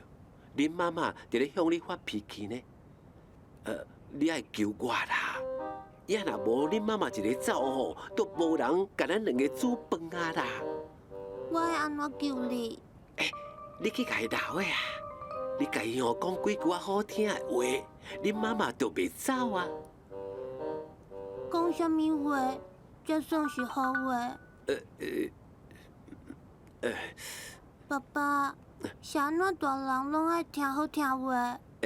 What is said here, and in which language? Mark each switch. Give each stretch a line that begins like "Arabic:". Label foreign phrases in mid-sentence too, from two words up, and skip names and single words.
Min Nan Chinese: 恁妈妈伫咧向你发脾气呢？你爱救我啦！也若无恁妈妈一个走吼，都无人甲咱两个煮饭啊啦！我会安怎救你？你去甲伊闹的啊！你甲伊吼讲几句好听的话，恁妈妈就袂走啊！讲什么话才算是好话？爸爸，是安怎大人拢爱听好听话？